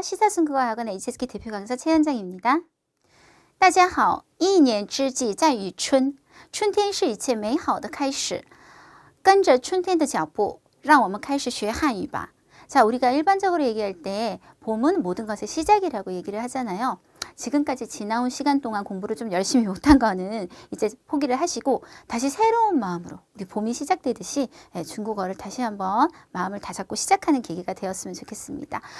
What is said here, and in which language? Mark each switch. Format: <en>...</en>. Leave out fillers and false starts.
<ko>시사승국어학원 HSK 대표 강사 최현정입니다.</ko> <zh>大家好，一年之计在于春，春天是一切美好的开始。跟着春天的脚步，让我们开始学汉语吧。</zh> <ko>자, 우리가 일반적으로 얘기할 때 봄은 모든 것의 시작이라고 얘기를 하잖아요. 지금까지 지나온 시간 동안 공부를 좀 열심히 못한 거는 이제 포기를 하시고 다시 새로운 마음으로 우리 봄이 시작되듯이 중국어를 다시 한번 마음을 다잡고 시작하는 계기가 되었으면 좋겠습니다.</ko>